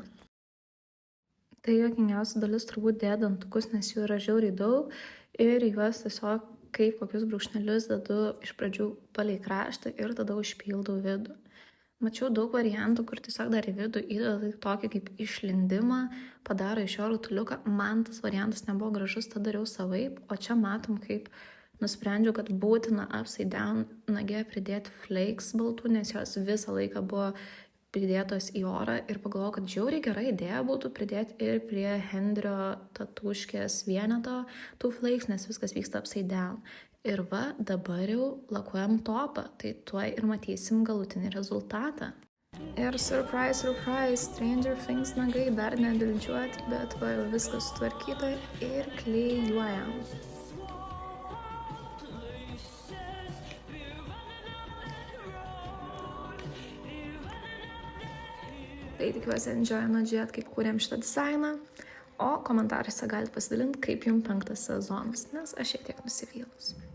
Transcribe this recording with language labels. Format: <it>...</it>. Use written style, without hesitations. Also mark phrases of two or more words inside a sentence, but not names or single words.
<lt>Tai juokingiausia dalis turbūt dėdantukus, nes jų yra žiauriai daug ir juos tiesiog kaip kokius brūkšnelius dedu iš pradžių palei kraštą ir tada užpildau vidų. Mačiau daug variantų, kur tiesiog dar į vidų įdeda tokį kaip išlindimą, padaro iš jo rutuliuką. Man tas variantas nebuvo gražus, tada dariau savaip, o čia matom, kaip nusprendžiau, kad būtina</lt> <en>upside down</en> <lt>nagė pridėti flakes baltų, nes jos visą laiką buvo pridėtos į orą ir pagalvojau, kad žiauriai gera idėja būtų pridėti ir prie Hendrio tatuškės vieneto tų flakes, nes viskas vyksta</lt> <en>upside down.</en> <lt>Ir va, dabar jau lakuojam topą, tai tuoj ir matysim galutinį rezultatą. Ir surprise, Stranger Things nagai dar nedildžiuoti, bet va jau viskas sutvarkyta ir klijuojam. Tai tikiuosi enjoyinot žiūrėt, kaip kūrėm šitą dizainą, o komentaruose galite pasidalinti, kaip jums 5 sezonas, nes aš šiek tiek nusivylus.</lt>